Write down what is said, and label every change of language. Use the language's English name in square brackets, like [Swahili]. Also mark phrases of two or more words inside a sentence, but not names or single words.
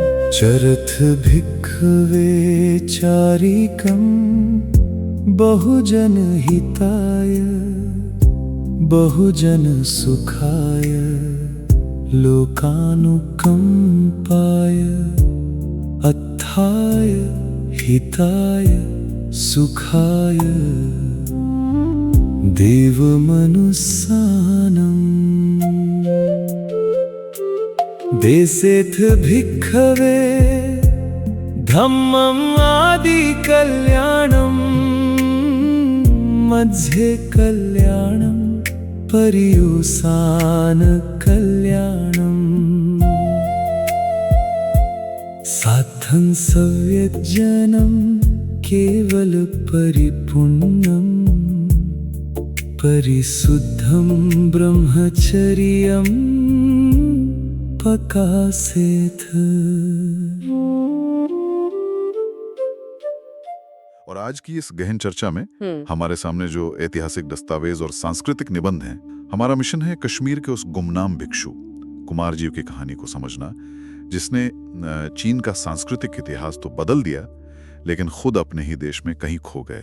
[Pali] चरथ भिक्खवे चारिकं बहुजन हिताय बहुजन सुखाय लोकानुकंपाय अत्थाय हिताय सुखाय देवमनुस्सानम् देसेथ भिक्खवे धम्मम् आदि कल्याणम् मध्ये कल्याणम् पर्युसान कल्याणम् साधं सव्यजनं केवल परिपुण्यम् परिशुद्धं ब्रह्मचर्यम् पकासेथ। [Hindi] और आज की इस गहन चर्चा में हमारे सामने जो ऐतिहासिक दस्तावेज और सांस्कृतिक निबंध हैं, हमारा मिशन है कश्मीर के उस गुमनाम भिक्षु कुमार जीव की कहानी को समझना, जिसने चीन का सांस्कृतिक इतिहास तो बदल दिया, लेकिन खुद अपने ही देश में कहीं खो गए।